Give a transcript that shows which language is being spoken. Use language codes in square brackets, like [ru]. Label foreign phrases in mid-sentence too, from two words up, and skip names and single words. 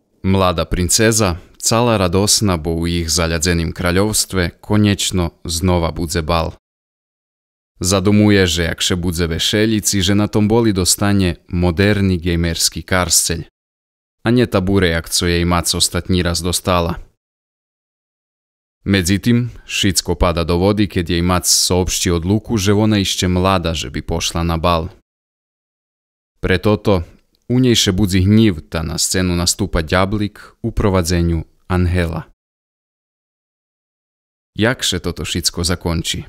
[rue] Mlada princeza, cala radosna, bo u ich zaľadzeným kraľovstve koniečno znova budze bal. Zadumuje, že jakše budze vešelici, že na tom boli dostane moderný gamerský karscelj, a nie tabure, jak co jej mac ostatní raz dostala. Međutim, šicko pada do vody, keď jej mac soopšti odluku, že ona ešte mlada, že by pošla na bal. Pretoto, u njejše budzi hnjiv, ta na scenu nastupa đablik u provadzenju Anhela. Jakše toto šicko zakonči?